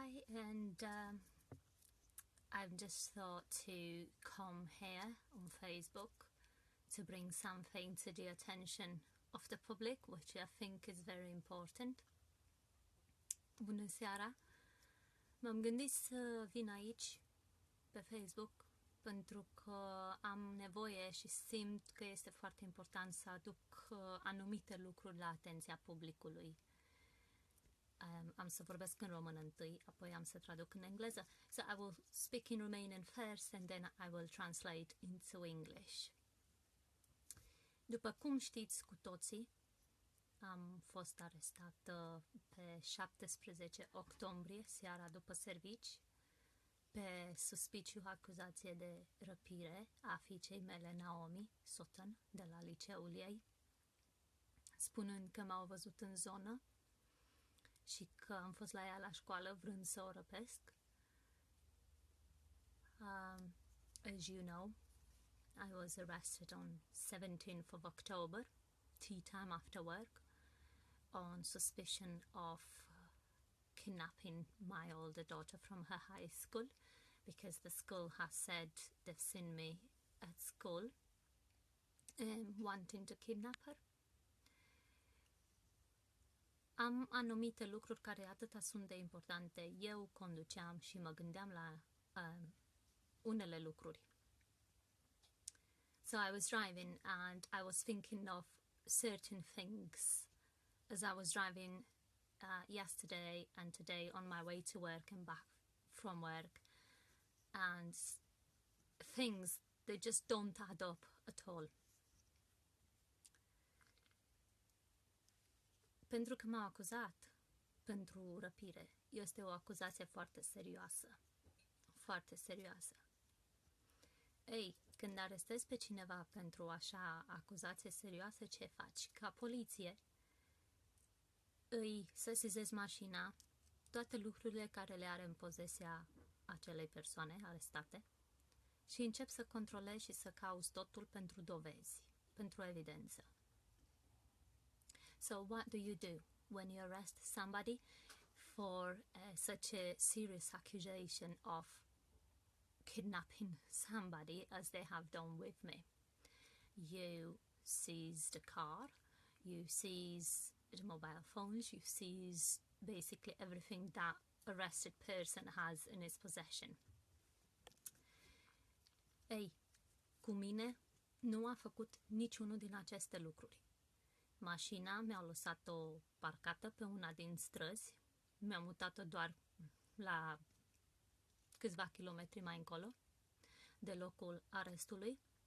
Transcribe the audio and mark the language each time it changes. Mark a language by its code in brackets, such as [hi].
[en] and I've just thought to come here on Facebook to bring something to the attention of the public, which I think is very important. [ro] Bună seara! M-am gândit să vin aici pe Facebook pentru că am nevoie și simt că este foarte important să aduc anumite lucruri la atenția publicului. Am să vorbesc în română întâi, apoi am să traduc în engleză. [en] So I will speak in Romanian first and then I will translate into English. [ro] După cum știți cu toții, am fost arestată pe 17 octombrie, seara după servici, pe suspiciu acuzație de răpire a fiicei mele, Andreea Sutton, de la liceul ei, spunând că m-au văzut în zonă și că am fost la ea la școală vrând să o răpesc. [en] As you know, I was arrested on 17th of October, tea time after work, on suspicion of kidnapping my older daughter from her high school, because the school has said they've seen me at school wanting to kidnap her. [ro] Am anumite lucruri care atâta sunt de importante. Eu conduceam și mă gândeam la unele lucruri. [en] So I was driving and I was thinking of certain things as I was driving yesterday and today on my way to work and back from work, and things, they just don't add up at all. [ro] Pentru că m-au acuzat pentru răpire, este o acuzație foarte serioasă. Foarte serioasă. Ei, când arestezi pe cineva pentru așa acuzație serioasă, ce faci? Ca poliție, îi sesizezi mașina, toate lucrurile care le are în posesia acelei persoane arestate și începi să controlezi și să cauți totul pentru dovezi, pentru evidență. [en] So what do you do when you arrest somebody for such a serious accusation of kidnapping somebody as they have done with me? You seize the car, you seize the mobile phones, you seize basically everything that arrested person has in his possession. [ro] Ei, cu mine nu a făcut niciunul din aceste lucruri. Mașina mi-au lăsat-o parcată pe una din străzi, mi-am mutat-o doar la câțiva kilometri mai încolo de locul arestului.